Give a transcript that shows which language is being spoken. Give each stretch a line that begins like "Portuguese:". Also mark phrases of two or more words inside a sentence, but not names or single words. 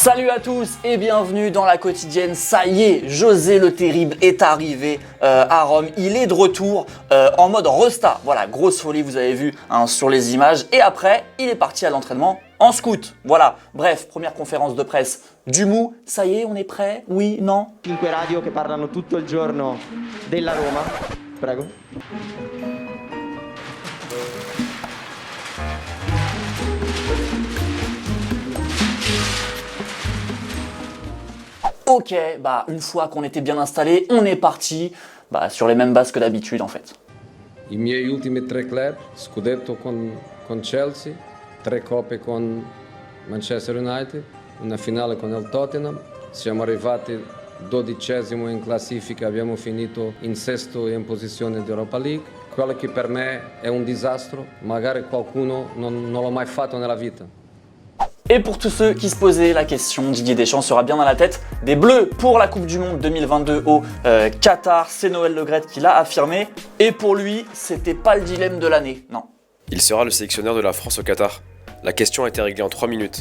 French: Salut à tous et bienvenue dans la quotidienne. Ça y est, José le Terrible est arrivé à Rome. Il est de retour en mode resta. Voilà, grosse folie, vous avez vu sur les images. Et après, il est parti à l'entraînement en scout. Voilà, bref, première conférence de presse du Mou. Ça y est, on est prêt? Oui, non?
Italian: 5 radio che parlano tutto il giorno della Roma. Prego.
French: Ok, bah une fois qu'on était bien installé, on est parti sur les mêmes bases que d'habitude en fait.
Italian: I miei ultimi 3 club, scudetto con Chelsea, 3 coppe con Manchester United, una finale con il Tottenham. Siamo arrivati 12esimo in classifica, abbiamo finito in sesto in posizione di Europa League. Quello che per me è un disastro, magari qualcuno non l'ha mai fatto nella vita.
French: Et pour tous ceux qui se posaient la question, Didier Deschamps sera bien dans la tête des Bleus pour la Coupe du Monde 2022 au Qatar. C'est Noël Le Graët qui l'a affirmé. Et pour lui, c'était pas le dilemme de l'année, non. Il sera le sélectionneur de la France au Qatar. La question a été réglée en 3 minutes.